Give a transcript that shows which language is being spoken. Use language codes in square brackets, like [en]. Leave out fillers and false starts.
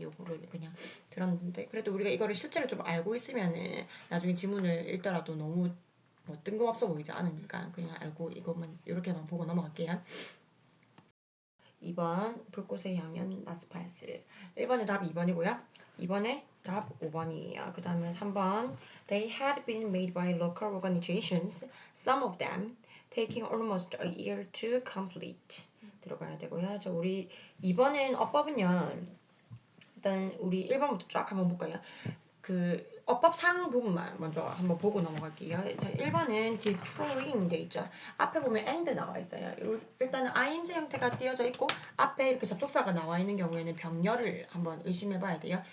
[ko] 요거를 그냥 들었는데 그래도 우리가 이거를 실제로 좀 알고 있으면은 나중에 지문을 읽더라도 너무 뭐 뜬금없어 보이지 않으니까 그냥 알고 이것만 요렇게만 보고 넘어갈게요. 2번 불꽃의 향연 마스팔스. 1번의 답 2번이고요. 2번의 답 5번이에요. 그 다음에 3번 [en] They had been made by local organizations, some of them taking almost a year to complete. [ko] 들어가야 되고요. 우리 2번엔 어법은요. 일단 우리 1번부터 쫙 한번 볼까요? 그 어법상 부분만 먼저 한번 보고 넘어갈게요. 자, 1번은 destroying 돼 있죠. 앞에 보면 and 나와 있어요. 일단은 ing 형태가 띄어져 있고 앞에 이렇게 접속사가 나와 있는 경우에는 병렬을 한번 의심해 봐야 돼요.